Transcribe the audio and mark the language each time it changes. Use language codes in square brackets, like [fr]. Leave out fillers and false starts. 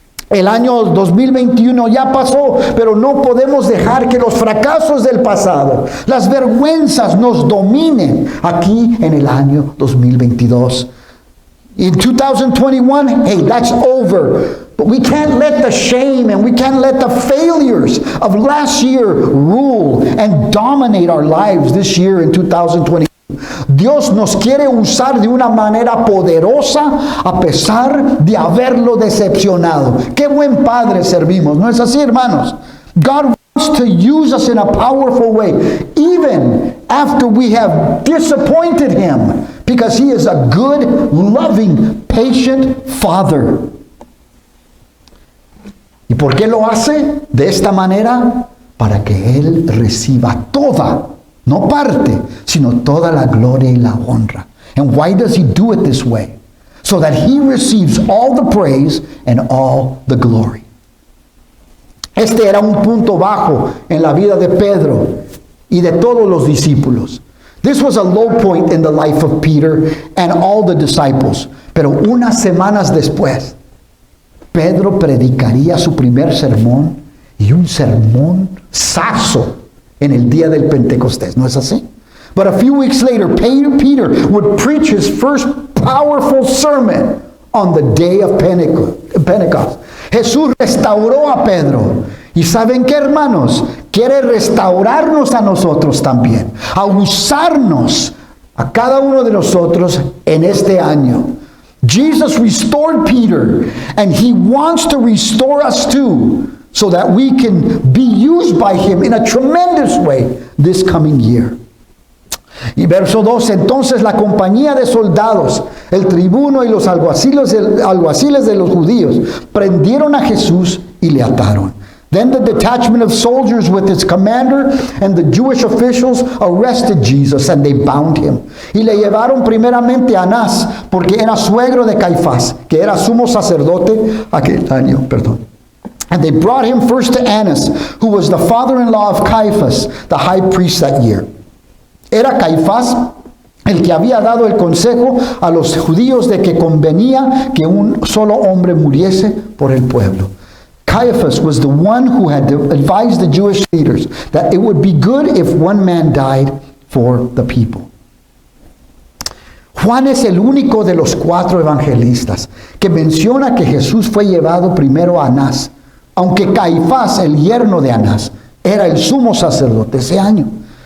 [es] El año 2021 ya pasó, pero no podemos dejar que los fracasos del pasado, las vergüenzas nos dominen aquí en el año 2022. [en] In 2021, hey, that's over. But we can't let the shame and we can't let the failures of last year rule and dominate our lives this year in 2022. [es] Dios nos quiere usar de una manera poderosa a pesar de haberlo decepcionado. Qué buen Padre servimos, ¿no es así, hermanos? [en] God wants to use us in a powerful way, even after we have disappointed Him, because He is a good, loving, patient Father. [es] ¿Y por qué lo hace de esta manera? Para que Él reciba toda, no parte, sino toda la gloria y la honra. [en] And why does He do it this way? So that He receives all the praise and all the glory. [es] Este era un punto bajo en la vida de Pedro y de todos los discípulos. [en] This was a low point in the life of Peter and all the disciples. [es] Pero unas semanas después, Pedro predicaría su primer sermón, y un sermón sazo en el día del Pentecostés, ¿no es así? [en] But a few weeks later, Peter would preach his first powerful sermon on the day of Pentecost. [es] Jesús restauró a Pedro. ¿Y saben qué, hermanos? Quiere restaurarnos a nosotros también, a usarnos a cada uno de nosotros en este año. [en] Jesus restored Peter, and He wants to restore us too, so that we can be used by Him in a tremendous way this coming year. [es] Y verso 2, entonces la compañía de soldados, el tribuno y los alguaciles de los judíos prendieron a Jesús y le ataron. [en] Then the detachment of soldiers with its commander and the Jewish officials arrested Jesus, and they bound him. [es] Y le llevaron primeramente a Anás, porque era suegro de Caifás, que era sumo sacerdote aquel año, [en] And they brought him first to Annas, who was the father-in-law of Caiaphas, the high priest that year. [es] Era Caifás el que había dado el consejo a los judíos de que convenía que un solo hombre muriese por el pueblo. [en] Caiaphas was the one who had advised the Jewish leaders that it would be good if one man died for the people. [es] Juan es el único de los 4 evangelistas que menciona que Jesús fue llevado primero a Anás, aunque Caifás, el yerno de Anás, era el sumo sacerdote ese año.